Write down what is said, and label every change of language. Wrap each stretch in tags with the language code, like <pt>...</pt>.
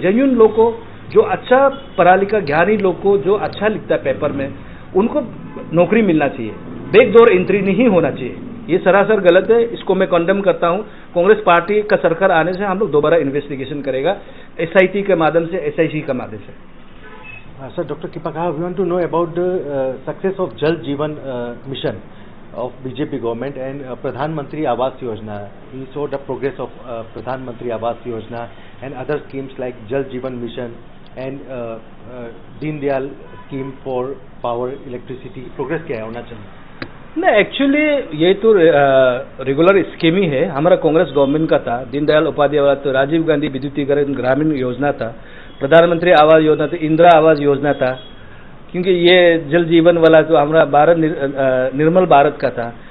<hi>Genuine लोग को, जो अच्छा पढ़ा लिखा ज्ञानी लोग को, जो अच्छा लिखता है पेपर में, उनको नौकरी मिलना चाहिए, बैकडोर एंट्री नहीं होना चाहिए। ये सरासर गलत है, इसको मैं कंडेम करता हूँ। कांग्रेस पार्टी का सरकार आने से हम लोग दोबारा इन्वेस्टिगेशन करेगा, एसआईटी के माध्यम से, एसआईसी के माध्यम से।</hi> <en>Sir, doctor Kipaka, we want to know about the success of Jal Jeevan mission of BJP government and Pradhan Mantri Awas Yojana. We saw the progress of Pradhan Mantri Awas Yojana and other schemes like Jal Jeevan mission and Deen Dayal scheme for power, electricity.</en> <hi>Progress क्या है अरुणाचल में? नहीं, actually ये तो regular scheme ही है, हमारा Congress government का था। दीनदयाल उपाध्याय वाला तो राजीव गांधी विद्युतीकरण ग्रामीण योजना था, प्रधानमंत्री आवास योजना तो इंदिरा आवास योजना था, क्योंकि ये जल जीवन वाला तो हमारा भारत निर्मल भारत का था।</hi>